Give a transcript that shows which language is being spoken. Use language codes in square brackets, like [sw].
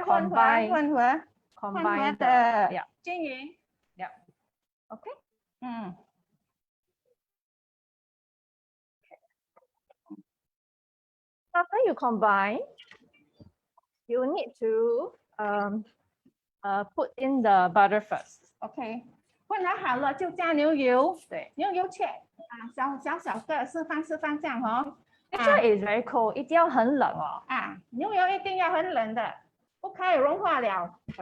[zh] 混合的均匀。 [en] Okay. After you combine, you need to put in the butter first. [zh] OK， 混合好了就加牛油，对，牛油切小个四方这样哦。 [en] This one is very cold， [zh] 一定要很冷哦。牛油一定要很冷的，不可以融化了。